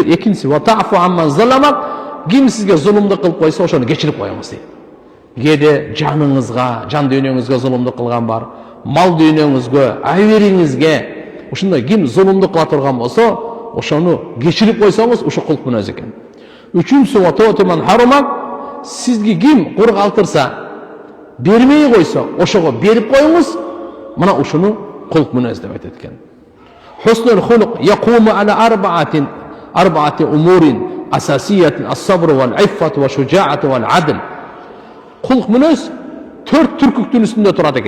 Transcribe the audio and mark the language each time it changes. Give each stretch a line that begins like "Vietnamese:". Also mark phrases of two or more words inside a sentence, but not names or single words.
Kyrgyz: Экинчиси,
Arabic: وتعفو عمن ظلمك,
Kyrgyz: ким сизге зулумдук кылып койсо, ошону кечирип коюңуз дейт. Кээде жаныңызга, жан дүйнөңүзгө зулумдук кылган бар, мал дүйнөңүзгө, айвериңизге, ушундай ким зулумдук кыла турган болсо, ошону кечирип койсоңуз, ошо кулк мүнөз экен. Үчүнчүсү,
Arabic: وتعطي من حرمك,
Kyrgyz: сизге ким кур калтырса, бермей койсо, ошого берип коюңуз, мына ушуну кулк мүнөз деп айтат экен.
Arabic: حسن الخلق يقوم على أربعة أمور أساسية الصبر والعفة والشجاعة والعدل.
Kyrgyz: Кулк мүнөз 4 түркүктүн үстүндө турат экен.